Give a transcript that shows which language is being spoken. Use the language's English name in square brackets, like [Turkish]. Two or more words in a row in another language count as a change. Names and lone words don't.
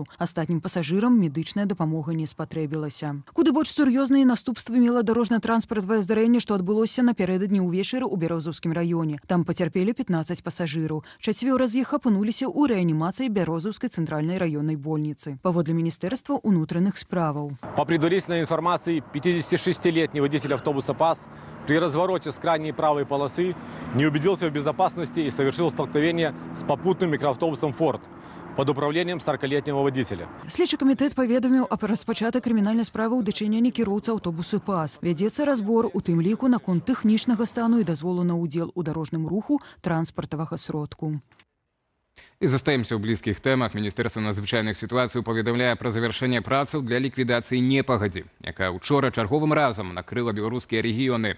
[Belarusian] Астатнім пасажырам медычная дапамога не спатрэбілася. Куды больш сур'ёзныя наступствы мела дарожна-транспартавае здарэнне, што адбылося напярэдадні ўвечары ў Бярозаўскім раёне. Там пацярпелі 15 пасажыраў. Чацвёра з іх апынуліся ў рэанімацыі Бярозаўскай цэнтральнай раённай больніцы. Паводле Міністэрства ўнутраных справаў. [Russian] По предварительной информации, 56-летний водитель автобуса ПАС при развороте с крайней правой полосы не убедился в безопасности и совершил столкновение с попутным микроавтобусом «Форд» под управлением 40-летнего водителя. [Belarusian] Следчы камітэт паведаміў аб распачатай крымінальнай справы ў дачыненні кіроўца аўтобусу ПАС. Вядзецца разбор, у тым ліку наконт тэхнічнага стану і дазволу на ўдзел у дарожным руху транспартавага сродку. І застаемся ў блізкіх тэмах. Міністэрства надзвычайных сітуацый паведамляе пра завяршэнне працаў для ліквідацыі непагадзі, якая учора чарговым разам накрыла беларускія рэгіёны.